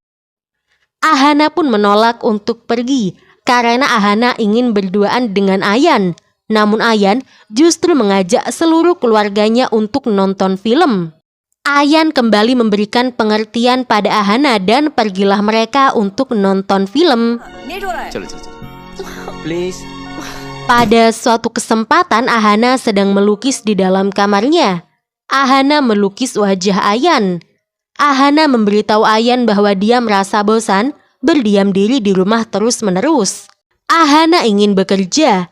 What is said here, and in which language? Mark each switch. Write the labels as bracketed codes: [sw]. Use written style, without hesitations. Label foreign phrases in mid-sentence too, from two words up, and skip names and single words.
[id] Ahana pun menolak untuk pergi karena Ahana ingin berduaan dengan Ayan. Namun Ayan justru mengajak seluruh keluarganya untuk nonton film. Ayan kembali memberikan pengertian pada Ahana dan pergilah mereka untuk nonton film. [hi] नेट हो रहा है। चलो चलो चलो प्लीज। [id] Pada suatu kesempatan Ahana sedang melukis di dalam kamarnya. Ahana melukis wajah Ayan. Ahana memberitahu Ayan bahwa dia merasa bosan berdiam diri di rumah terus-menerus. Ahana ingin bekerja.